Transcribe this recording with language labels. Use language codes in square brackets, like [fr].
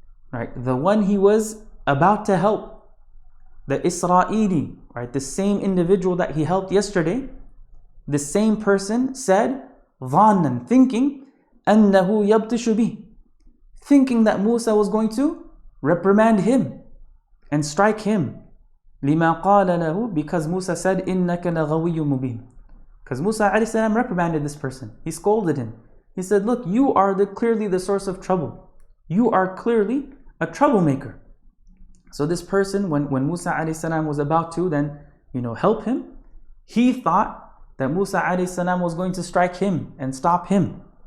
[en] Right, the one he was about to help, the Israeli, right, the same individual that he helped yesterday, the same person said, ظَانًا, thinking, [ar] أَنَّهُ يَبْتِشُ بِهِ, [en] thinking that Musa was going to reprimand him and strike him. [ar] لِمَا قَالَ لَهُ, [en] because Musa said, [ar] إِنَّكَ لَغَوِيٌّ مُبِينٌ. [en] Because Musa alayhi salam reprimanded this person. He scolded him. He said, look, you are clearly the source of trouble. You are clearly a troublemaker. So this person, when Musa alayhi salam was about to then, help him, he thought that Musa alayhi salam was going to strike him and stop him.